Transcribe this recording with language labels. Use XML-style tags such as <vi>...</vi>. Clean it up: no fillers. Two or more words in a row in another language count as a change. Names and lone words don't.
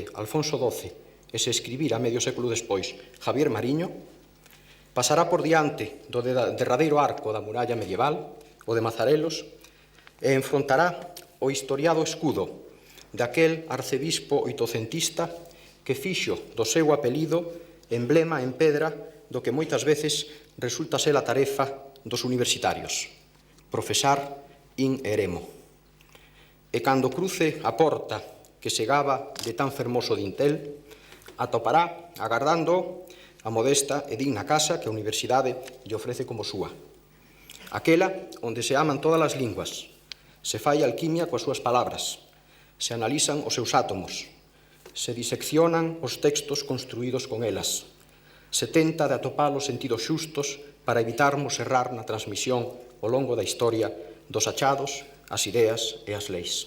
<gl>Alfonso XII e se escribira medio século despois Javier Mariño, pasará por diante do derradeiro arco da muralla medieval, o de Mazarelos, e enfrontará o historiado escudo daquel arcebispo oitocentista que fixo do seu apelido emblema en pedra do que moitas veces resulta ser a tarefa dos universitarios, profesar</gl> <la>in eremo.</la> <gl>E cando cruce a porta que se gaba de tan fermoso dintel, atopará, agardando, a modesta e digna casa que a universidade lle ofrece como súa. Aquela onde se aman todas as linguas, se fai alquimia coas súas palabras, se analizan os seus átomos, se diseccionan os textos construídos con elas, se tenta de atopar os sentidos xustos para evitarmos errar na transmisión ao longo da historia dos achados, as ideas e as leis.</gl>